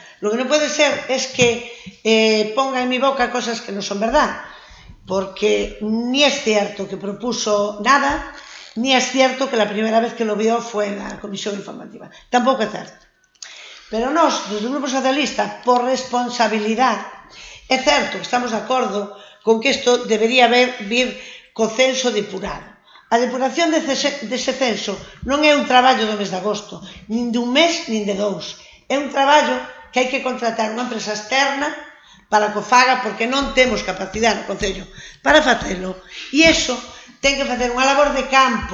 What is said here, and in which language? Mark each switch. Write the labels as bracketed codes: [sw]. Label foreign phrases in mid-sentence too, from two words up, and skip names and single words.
[es] Lo que no puede ser es que ponga en mi boca cosas que no son verdad, porque ni es cierto que propuso nada, ni es cierto que la primera vez que lo vio fue en la comisión informativa. Tampoco es cierto. Pero [gl] nos, desde o [es] Grupo Socialista, por responsabilidad, [gl] é certo que estamos de acordo con que isto debería vir co censo depurado. A depuración dese censo non é un traballo do mes de agosto, nin dun mes, nin de dous. É un traballo que hai que contratar unha empresa externa para que o faga, porque non temos capacidade no Concello para facelo, e iso ten que facer unha labor de campo.